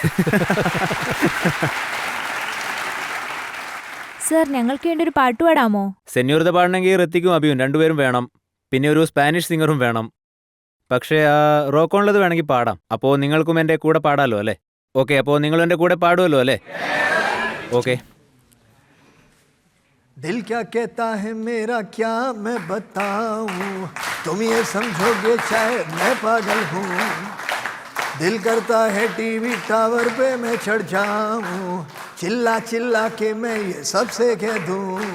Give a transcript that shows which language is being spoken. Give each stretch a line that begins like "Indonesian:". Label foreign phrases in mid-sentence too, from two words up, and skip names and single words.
Malayalam: സർ, ഞങ്ങൾക്ക് വേണ്ടി ഒരു പാട്ട് പാടാമോ? സെന്യൂരിത പാടണമെങ്കിൽ ഋത്തിക്കും അഭിയും രണ്ടുപേരും വേണം. പിന്നെ ഒരു
English: Spanish singer
Malayalam: വേണം. പക്ഷേ റോക്ക് ഓണിലത് വേണമെങ്കിൽ പാടാം. അപ്പോൾ നിങ്ങൾക്കും എൻ്റെ കൂടെ പാടാമല്ലോ അല്ലേ? ഓക്കെ, അപ്പോൾ നിങ്ങളും എൻ്റെ കൂടെ പാടുമല്ലോ അല്ലേ? ഓക്കെ.
Hindi: दिल क्या कहता है मेरा क्या मैं बताऊं, तुम ये समझोगे शायद मैं पागल हूँ. दिल करता है टीवी टावर पे मैं चढ़ जाऊं, चिल्ला चिल्ला के मैं ये सबसे कह दूं.